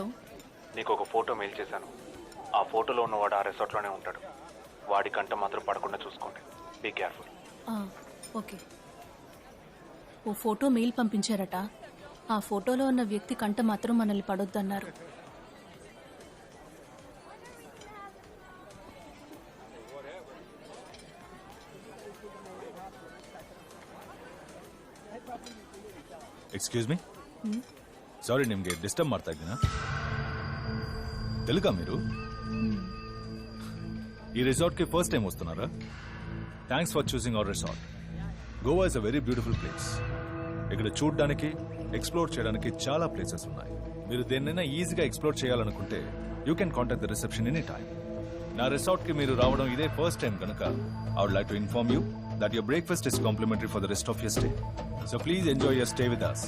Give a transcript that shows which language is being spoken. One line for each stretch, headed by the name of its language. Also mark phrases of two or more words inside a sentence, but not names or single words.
Telugu: నీకు ఒక ఫోటో మెయిల్ చేశాను. ఆ ఫోటోలో ఉన్నవాడు ఆ రిసార్ట్లోనే ఉంటాడు. వాడి కంట మాత్రం పడకుండా చూసుకోండి.
English: be careful.
Telugu: ఓకే. ఓ ఫోటో మెయిల్ పంపించారట. ఆ ఫోటోలో ఉన్న వ్యక్తి కంట మాత్రం మనల్ని పడొద్దన్నారు.
English: excuse me,
Kannada: ಸಾರಿ ನಿಮಗೆ ಡಿಸ್ಟರ್ಬ್ ಮಾಡ್ತಾ ಇದ್ದೀನಾ?
Telugu: తెలుగా మీరు ఈ రిసార్ట్కి
English: first time
Telugu: వస్తున్నారా?
English: Thanks for choosing our resort. Goa is a very beautiful place.
Telugu: ఇక్కడ చూడడానికి, ఎక్స్ప్లోర్ చేయడానికి చాలా ప్లేసెస్ ఉన్నాయి. మీరు దేన్నైనా ఈజీగా ఎక్స్ప్లోర్ చేయాలనుకుంటే
English: you can contact the reception any time.
Telugu: నా రిసార్ట్కి మీరు రావడం ఇదే
English: first time
Telugu: కనుక
English: I would like to inform you that your breakfast is complimentary for the rest of your stay. So please enjoy your stay with us.